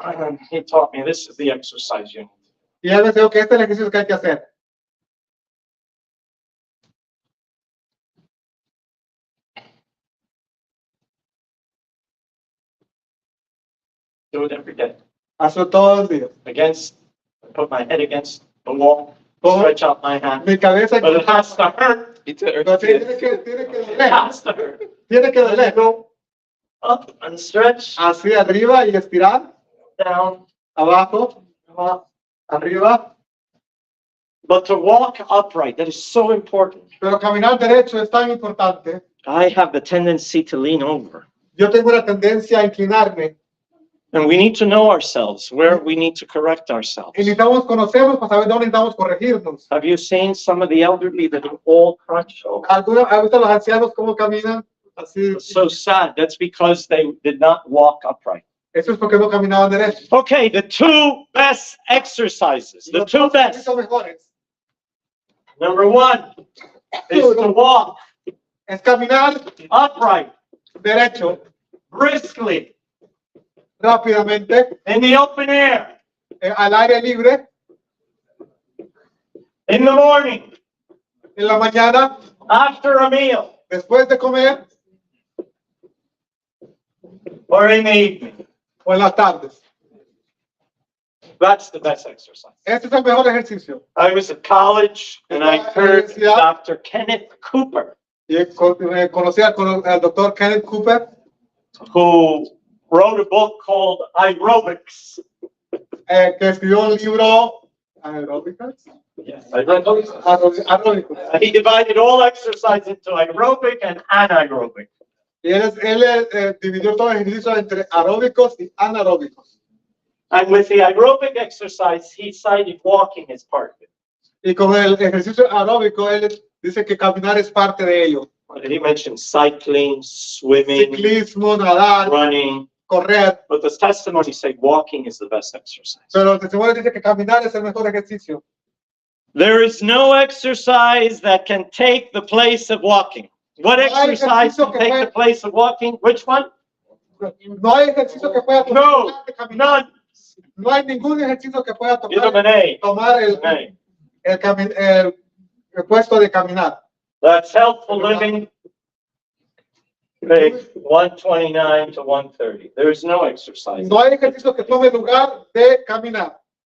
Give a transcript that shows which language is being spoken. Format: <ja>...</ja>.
<en>And he taught me this is the exercise you need.</en> <es>y él me dijo que este es el ejercicio que hay que hacer.</es> <en>Do it every day.</en> <es>Hazlo todos los días.</es> <en>Against, put my head against the wall,</en> <es>Todo-</es> <en>stretch out my hand.</en> <es>Mi cabeza</es> <en>But it has to hurt.</en> <es>pero tiene que</es> <en>It</en> <es>doler.</es> <en>has to hurt.</en> <es>Tiene que doler.</es> <en>Go up and stretch,</en> <es>Así arriba y estirar.</es> <en>down,</en> <es>Abajo,</es> <en>up.</en> <es>arriba.</es> <en>But to walk upright, that is so important.</en> <es>Pero caminar derecho es tan importante.</es> <en>I have the tendency to lean over.</en> <es>Yo tengo una tendencia a inclinarme.</es> <en>And we need to know ourselves, where we need to correct ourselves.</en> <es>Y necesitamos conocernos para saber dónde necesitamos corregirnos.</es> <en>Have you seen some of the elderly that are all crunched over?</en> <es>¿Ha visto a los ancianos cómo caminan? Así.</es> <en>It's so sad. That's because they did not walk upright.</en> <es>Eso es porque no caminaban derecho.</es> <en>Okay, the two best exercises, the</en> <es>Los</es> <en>two</en> <es>dos</es> <en>best.</en> <es>ejercicios mejores</es> <en>Number one is to walk</en> <es>es caminar</es> <en>upright,</en> <es>derecho,</es> <en>briskly,</en> <es>rápidamente,</es> <en>in the open air,</en> <es>al aire libre,</es> <en>in the morning,</en> <es>en la mañana,</es> <en>after a meal,</en> <es>después de comer</es> <en>or in the evening.</en> <es>o en las tardes.</es> <en>That's the best exercise.</en> <es>Este es el mejor ejercicio.</es> <en>I was at college and I heard Dr. Kenneth Cooper,</en> <es>Y conocí al doctor Kenneth Cooper,</es> <en>who wrote a book called Aerobics.</en> <es>que escribió un libro aeróbicas.</es> <en>Yes, I read those.</en> <es>Aeróbicos.</es> <en>He divided all exercise into aerobic and anaerobic.</en> <es>Y él dividió todo el ejercicio entre aeróbicos y anaeróbicos.</es> <en>And with the aerobic exercise, he cited walking as part of it.</en> <es>Y con el ejercicio aeróbico, él dice que caminar es parte de ello.</es> <en>He mentioned cycling, swimming,</en> <es>Ciclismo, nadar,</es> <en>running,</en> <es>correr.</es> <en>but the testimony say walking is the best exercise.</en> <es>Pero el testimonio dice que caminar es el mejor ejercicio.</es> <en>There is no exercise that can take the place of walking. What exercise can take the place of walking? Which one?</en> <es>No hay ejercicio que pueda No, tomar de caminar.</es> <en>none.</en> <es>No hay ningún ejercicio que pueda</es> <en>Give them</en> <es>tomar,</es> <en>an A.</en> <es>tomar</es> <en>An A.</en> <es>el puesto de caminar.</es> <en>That's Healthful Living, page 129 to 130. There is no exercise.</en> <es>No hay ejercicio que tome lugar de caminar.</es>